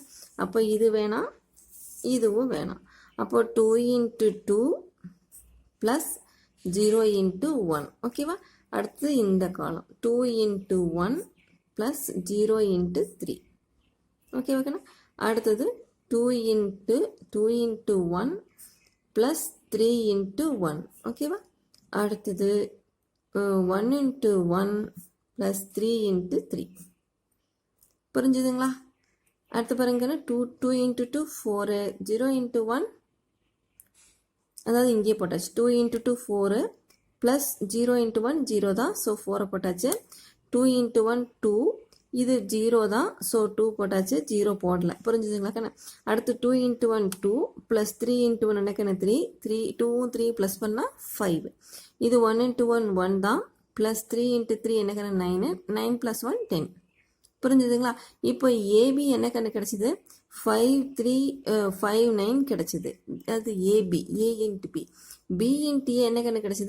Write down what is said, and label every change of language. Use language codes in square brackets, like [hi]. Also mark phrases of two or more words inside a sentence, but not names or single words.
[ta] அப்போ இது வேணாம், இதுவும் வேணாம். அப்போ [en] 2 into 2 plus 0 into 1. [ta] ஓகேவா? அடுத்து இந்த காலம் [en] 2 into 1 plus 0 into 3. [ta] ஓகே ஓகேண்ணா. அடுத்தது [en] 2 into 1 plus 3 into 1. [ta] ஓகேவா? [en] அடுத்தது 1 into 1 plus 3 into 3. [ta] புரிஞ்சுதுங்களா? அடுத்து பாருங்கன்னா [en] 2 into 2 4, 0 into 1 [ta] அதாவது இங்கே போட்டாச்சு. [en] 2 into 2 4 plus 0 into 1 0 தான். [ta] ஸோ 4 போட்டாச்சு. 2 into 1 2, இது 0 தான். ஸோ 2 போட்டாச்சு, 0 போடல. புரிஞ்சுதுங்களா கண்ணா? அடுத்து [en] 2 into 1 2 plus 3 into 1 [ta] என்ன 3 3, 2 3 ப்ளஸ் பண்ணால் 5. இது 1 into 1 1 தான். ப்ளஸ் 3 into 3 என்ன 9, 9 ப்ளஸ் 1 10. புரிஞ்சுதுங்களா? இப்போ ஏபி என்ன கண்ணு கிடச்சிது? 5 3 5 9 கிடச்சிது. அது ஏபி, [en] A into B. B into A [ta] என்ன கண்ணு கிடச்சிது?